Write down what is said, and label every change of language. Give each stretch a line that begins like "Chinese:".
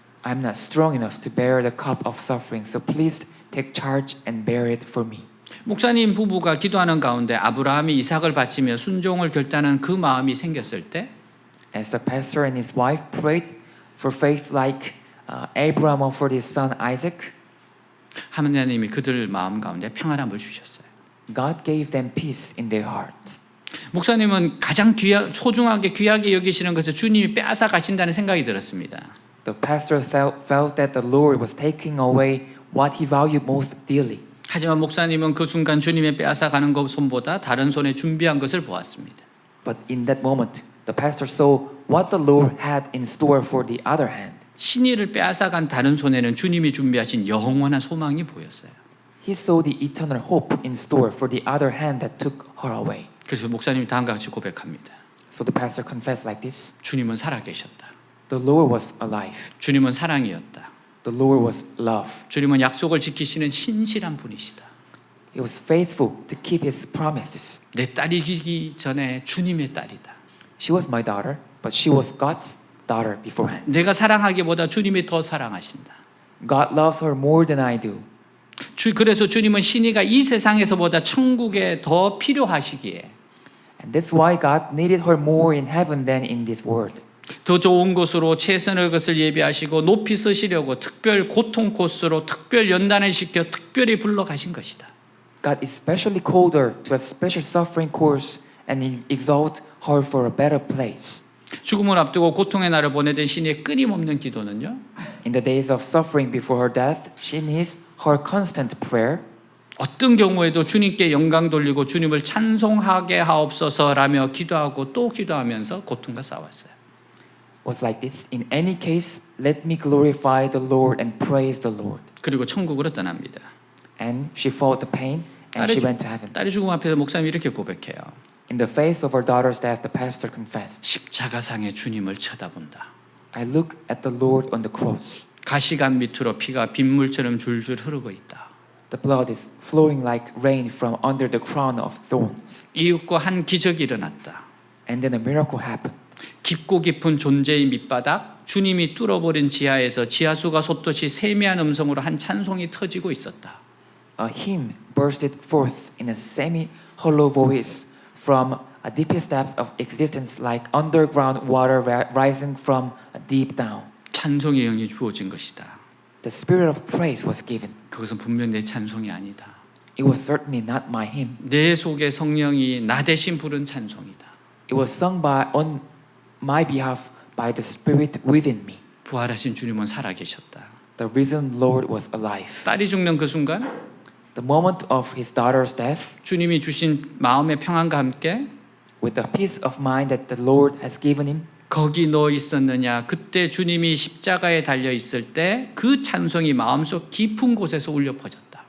English: I'm not strong enough to bear the cup of suffering, so please take charge and bear it for me.
Korean: 목사님 부부가 기도하는 가운데 아브라함이 이삭을 바치며 순종을 결단한 그 마음이 생겼을 때
English: As the pastor and his wife prayed for faith like Abraham offered his son Isaac,
Korean: 하나님이 그들 마음 가운데 평안함을 주셨어요.
English: God gave them peace in their hearts.
Korean: 목사님은 가장 소중하게 귀하게 여기시는 것을 주님이 빼앗아 가신다는 생각이 들었습니다.
English: The pastor felt that the Lord was taking away what he valued most dearly.
Korean: 하지만 목사님은 그 순간 주님의 빼앗아 가는 것 손보다 다른 손에 준비한 것을 보았습니다.
English: But in that moment, the pastor saw what the Lord had in store for the other hand.
Korean: 신의를 빼앗아 간 다른 손에는 주님이 준비하신 영원한 소망이 보였어요.
English: He saw the eternal hope in store for the other hand that took her away.
Korean: 그래서 목사님이 다음과 같이 고백합니다.
English: So the pastor confessed like this.
Korean: 주님은 살아계셨다.
English: The Lord was alive.
Korean: 주님은 사랑이었다.
English: The Lord was love.
Korean: 주님은 약속을 지키시는 신실한 분이시다.
English: He was faithful to keep His promises.
Korean: 내 딸이기 전에 주님의 딸이다.
English: She was my daughter, but she was God's daughter beforehand.
Korean: 내가 사랑하기보다 주님이 더 사랑하신다.
English: God loves her more than I do.
Korean: 그래서 주님은 신이가 이 세상에서보다 천국에 더 필요하시기에
English: And that's why God needed her more in heaven than in this world.
Korean: 더 좋은 곳으로 최선의 것을 예비하시고 높이 서시려고 특별 고통 코스로 특별 연단을 시켜 특별히 불러가신 것이다.
English: God especially called her to a special suffering course and exalt her for a better place.
Korean: 죽음을 앞두고 고통의 날을 보내던 신의 끊임없는 기도는요.
English: In the days of suffering before her death, she needs her constant prayer.
Korean: 어떤 경우에도 주님께 영광 돌리고 주님을 찬송하게 하옵소서라며 기도하고 또 기도하면서 고통과 싸웠어요.
English: Was like this. In any case, let me glorify the Lord and praise the Lord.
Korean: 그리고 천국으로 떠납니다.
English: And she fought the pain and she went to heaven.
Korean: 딸의 죽음 앞에서 목사님이 이렇게 고백해요.
English: In the face of her daughter's death, the pastor confessed,
Korean: 십자가상의 주님을 쳐다본다.
English: I look at the Lord on the cross.
Korean: 가시관 밑으로 피가 빗물처럼 줄줄 흐르고 있다.
English: The blood is flowing like rain from under the crown of thorns.
Korean: 이윽고 한 기적이 일어났다.
English: And then a miracle happened.
Korean: 깊고 깊은 존재의 밑바닥, 주님이 뚫어버린 지하에서 지하수가 솟듯이 세미한 음성으로 한 찬송이 터지고 있었다.
English: A hymn bursted forth in a semi-hollow voice from a deepest depth of existence like underground water rising from a deep down.
Korean: 찬송의 영이 주어진 것이다.
English: The spirit of praise was given.
Korean: 그것은 분명 내 찬송이 아니다.
English: It was certainly not my hymn.
Korean: 내 속에 성령이 나 대신 부른 찬송이다.
English: It was sung on my behalf by the spirit within me.
Korean: 부활하신 주님은 살아계셨다.
English: The risen Lord was alive.
Korean: 딸이 죽는 그 순간
English: The moment of his daughter's death,
Korean: 주님이 주신 마음의 평안과 함께
English: with the peace of mind that the Lord has given him,
Korean: 거기 너 있었느냐? 그때 주님이 십자가에 달려 있을 때 그 찬송이 마음속 깊은 곳에서 울려 퍼졌다.